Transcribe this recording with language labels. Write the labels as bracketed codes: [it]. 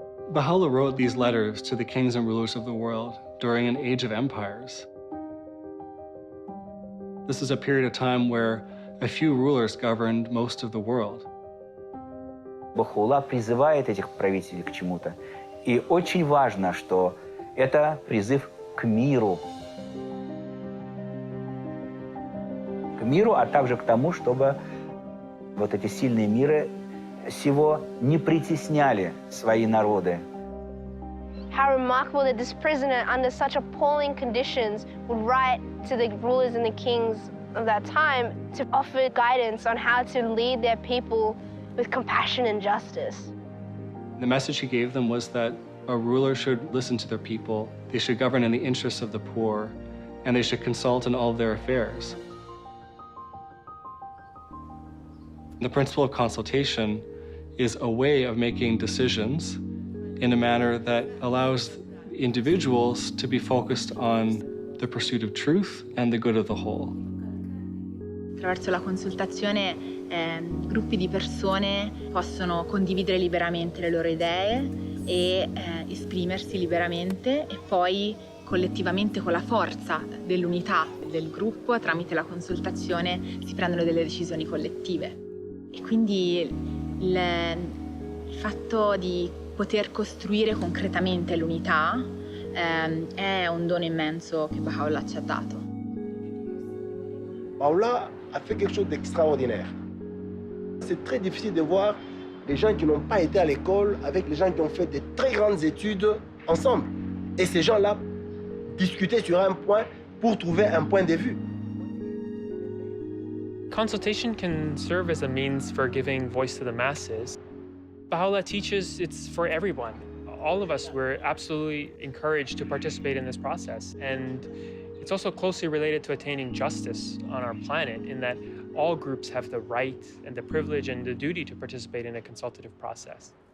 [en] Baha'u'llah wrote these letters to the kings and rulers of the world during an age of empires. This is a period of time where a few rulers governed most of the world. [ru] Baha'u'llah призывает этих правителей к чему-то. И очень важно, что это призыв к миру. К миру, а также к тому, чтобы вот эти сильные миры сего не притесняли свои народы. [en] How remarkable that this prisoner, under such appalling conditions, would write to the rulers and the kings of that time to offer guidance on how to lead their people with compassion and justice. The message he gave them was that a ruler should listen to their people, they should govern in the interests of the poor, and they should consult in all of their affairs. The principle of consultation is a way of making decisions in a manner that allows individuals to be focused on the pursuit of truth and the good of the whole. [it] Attraverso la consultazione gruppi di persone possono condividere liberamente le loro idee e esprimersi liberamente e poi collettivamente con la forza dell'unità del gruppo tramite la consultazione si prendono delle decisioni collettive. E quindi il fatto di poter costruire concretamente l'unità è un dono immenso che Baha'u'llah ci ha dato. [fr] Baha'u'llah a fait quelque chose d'extraordinaire. C'est très difficile de voir les gens qui n'ont pas été à l'école avec les gens qui ont fait de très grandes études ensemble. Et ces gens-là discuter sur un point pour trouver un point de vue. [en] Consultation can serve as a means for giving voice to the masses. Baha'u'llah teaches it's for everyone. All of us, we're absolutely encouraged to participate in this process. And it's also closely related to attaining justice on our planet in that all groups have the right and the privilege and the duty to participate in a consultative process.